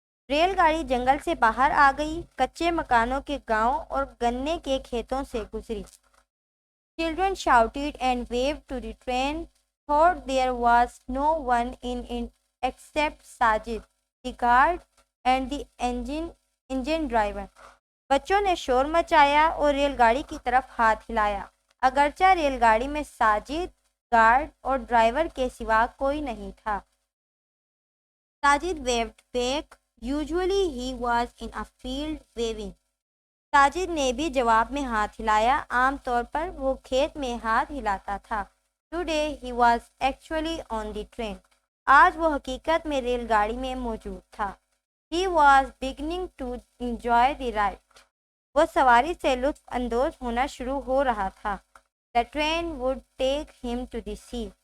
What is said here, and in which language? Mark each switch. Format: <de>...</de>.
<ur>Rail گاڑی جنگل سے باہر آ گئی، کچے مکانوں کے گاؤں اور گنے کے کھیتوں سے گزری.</ur> <en>Children shouted and waved to the train, thought there was no one in it except Sajid, the guard and the engine driver.</en> <ur>بچوں نے شور مچایا اور ریل گاڑی کی طرف ہاتھ ہلایا، اگرچہ ریل گاڑی میں ساجد، گارڈ اور ڈرائیور کے سوا کوئی نہیں تھا.</ur> <en>Sajid waved back. Usually he was in a field waving.</en> <ur>Sajid نے بھی جواب میں ہاتھ ہلایا، عام طور پر وہ کھیت میں ہاتھ ہلاتا تھا.</ur> <en>Today he was actually on the train.</en> <ur>آج وہ حقیقت میں ریل گاڑی میں موجود تھا.</ur> <en>He was beginning to enjoy the ride.</en> <ur>وہ سواری سے لطف اندوز ہونا شروع ہو رہا تھا.</ur> <en>The train would take him to the sea.</en>